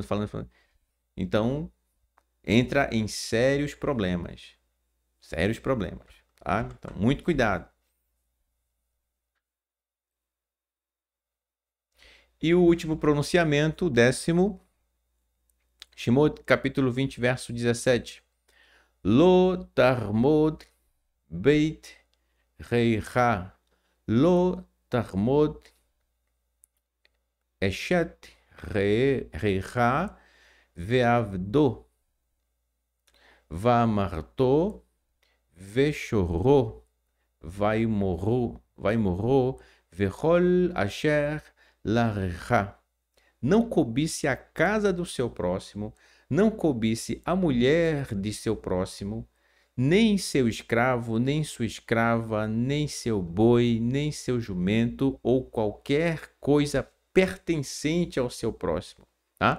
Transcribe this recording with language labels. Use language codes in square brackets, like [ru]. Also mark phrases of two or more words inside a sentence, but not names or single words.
[pt] Então, entra em sérios problemas. Sérios problemas, tá? Então, muito cuidado. E o último pronunciamento, o 10º, Shemot, capítulo 20, verso 17. [he] לא תחמד בית רעך לא תחמד אשת רעך ועבדו ואמתו ושורו וחמורו וכל אשר לרעך. [pt] Não cobice a casa do seu próximo, não cobice a mulher de seu próximo, nem seu escravo, nem sua escrava, nem seu boi, nem seu jumento, ou qualquer coisa pertencente ao seu próximo, tá?